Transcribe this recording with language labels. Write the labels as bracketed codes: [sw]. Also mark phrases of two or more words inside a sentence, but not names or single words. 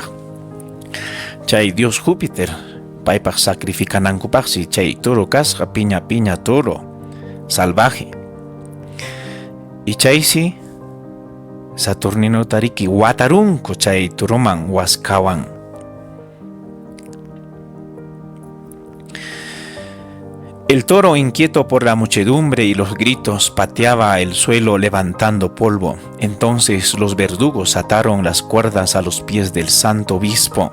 [qu] Chay Dios Júpiter paypaq sacrificanankupaqsi chay toro kasqa piña [es] toro salvaje. [qu] Y chaysi Saturnino tariki watarunku chay turoman waskawan. [es] El toro, inquieto por la muchedumbre y los gritos, pateaba el suelo levantando polvo. Entonces los verdugos ataron las cuerdas a los pies del santo obispo.